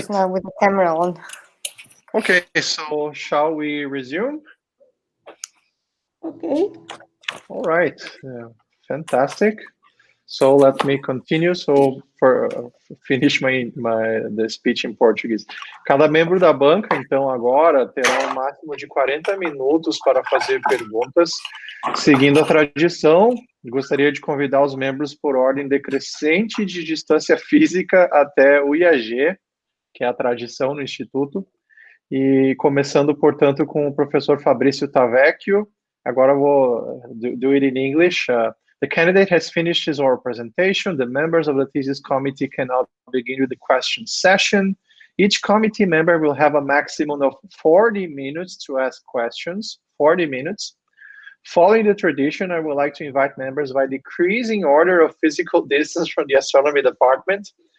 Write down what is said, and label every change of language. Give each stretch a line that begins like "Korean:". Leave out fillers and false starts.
English: just now with the camera on. Okay, so shall we resume? Okay. All right. Fantastic. So let me continue. So finish the speech in Portuguese.
Portuguese: Cada membro da banca, então, agora terá um máximo de 40 minutos para fazer perguntas. Seguindo a tradição, gostaria de convidar os membros por ordem decrescente de distância física até o IAG, que é a tradição no Instituto, e começando, portanto, com o professor Fabrizio Tavecchio. Agora eu vou
English: do it in English. The candidate has finished his oral presentation. The members of the thesis committee can now begin with the question session. Each committee member will have a maximum of 40 minutes to ask questions, 40 minutes. Following the tradition, I would like to invite members by decreasing order of physical distance from the astronomy department.